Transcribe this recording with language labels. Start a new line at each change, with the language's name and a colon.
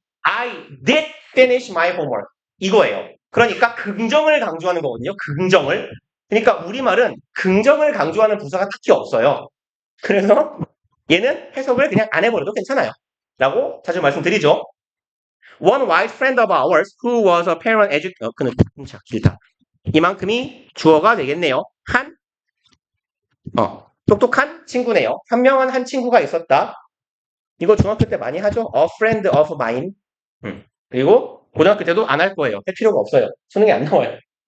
English: I did finish my homework.
Korean: 이거예요. 그러니까 긍정을 강조하는 거거든요. 긍정을. 그러니까 우리말은 긍정을 강조하는 부사가 딱히 없어요. 그래서 얘는 해석을 그냥 안 해버려도 괜찮아요. 라고 자주 말씀드리죠.
English: One white friend of ours who was a parent
Korean: 그는 길다. 이만큼이 주어가 되겠네요. 똑똑한 친구네요. 현명한 한 친구가 있었다. 이거 중학교 때 많이 하죠.
English: A friend of mine.
Korean: 그리고 고등학교 때도 안 할 거예요. 할 필요가 없어요. 수능에 안 나와요.